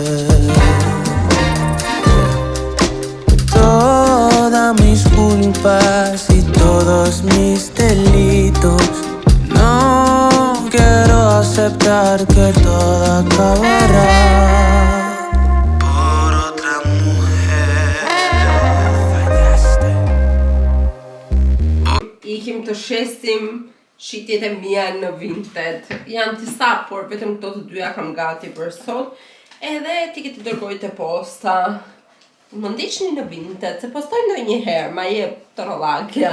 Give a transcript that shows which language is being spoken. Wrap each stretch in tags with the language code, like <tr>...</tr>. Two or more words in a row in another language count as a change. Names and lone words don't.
<es>Mis culpas y todos mis delitos, no quiero aceptar que todo acabará por otra mujer.</es> <sq>Ikim të shesim shitjet e mia në vintet. Janë disa, por vetëm këto të dyja kam gati për sot. Edhe ti ti dërgoj të posta. Më ndiqni në Vinted, se postoj ndonjëherë, ma jep trollakja.</sq>